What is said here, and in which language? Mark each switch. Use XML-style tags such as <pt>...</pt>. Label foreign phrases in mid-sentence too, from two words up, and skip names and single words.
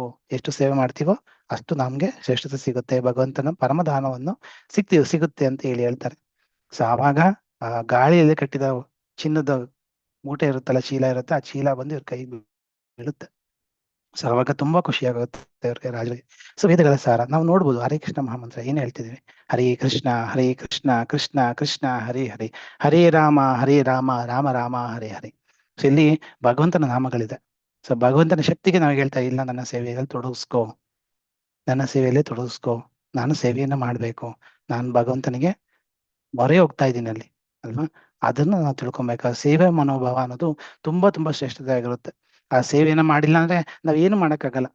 <kn>ಎಷ್ಟು ಸೇವೆ ಮಾಡ್ತೀವೋ ಅಷ್ಟು ನಮ್ಗೆ ಶ್ರೇಷ್ಠತೆ ಸಿಗುತ್ತೆ, ಭಗವಂತನ ಪರಮದಾನವನ್ನು ಸಿಗುತ್ತೆ ಅಂತ ಹೇಳಿ ಹೇಳ್ತಾರೆ. ಸೊ ಆವಾಗ ಆ ಗಾಳಿಯಲ್ಲಿ ಕಟ್ಟಿದ ಚಿನ್ನದ ಮೂಟೆ ಇರುತ್ತಲ್ಲ, ಚೀಲ ಇರುತ್ತೆ, ಆ ಚೀಲ ಬಂದು ಇವ್ರ ಕೈ ಬೀಳುತ್ತೆ. ಸೊ ಅವಾಗ ತುಂಬಾ ಖುಷಿ ಆಗುತ್ತೆ ಅವ್ರಿಗೆ, ರಾಜರಿಗೆ. ಸೊ ವೇದಗಳ ಸಾರ ನಾವು ನೋಡ್ಬೋದು, ಹರೇ ಕೃಷ್ಣ ಮಹಾಮಂತ್ರ ಏನ್ ಹೇಳ್ತಿದೀವಿ,</kn> <sa>ಹರೇ ಕೃಷ್ಣ ಕೃಷ್ಣ ಕೃಷ್ಣ ಹರೇ ಹರೇ, ಹರೇ ರಾಮ ರಾಮ ರಾಮ ಹರೇ ಹರೇ.</sa> <kn>ಸೊ ಇಲ್ಲಿ ಭಗವಂತನ ನಾಮಗಳಿದೆ. ಸೊ ಭಗವಂತನ ಶಕ್ತಿಗೆ ನಾವು ಹೇಳ್ತಾ ಇಲ್ಲ, ನನ್ನ ಸೇವೆಯಲ್ಲಿ ತೊಡಗಿಸ್ಕೋ, ನಾನು ಸೇವೆಯನ್ನ ಮಾಡ್ಬೇಕು, ನಾನು ಭಗವಂತನಿಗೆ ಮೊರೆ ಹೋಗ್ತಾ ಇದ್ದೀನಿ ಅಲ್ಲಿ ಅಲ್ವಾ. ಅದನ್ನ ನಾವು ತಿಳ್ಕೊಬೇಕು. ಸೇವೆ ಮನೋಭಾವ ಅನ್ನೋದು ತುಂಬಾ ತುಂಬಾ ಶ್ರೇಷ್ಠತೆ ಆಗಿರುತ್ತೆ. ಆ ಸೇವೆಯನ್ನ ಮಾಡಿಲ್ಲ ಅಂದ್ರೆ ನಾವ್ ಏನು ಮಾಡಕ್ಕಾಗಲ್ಲ.</kn>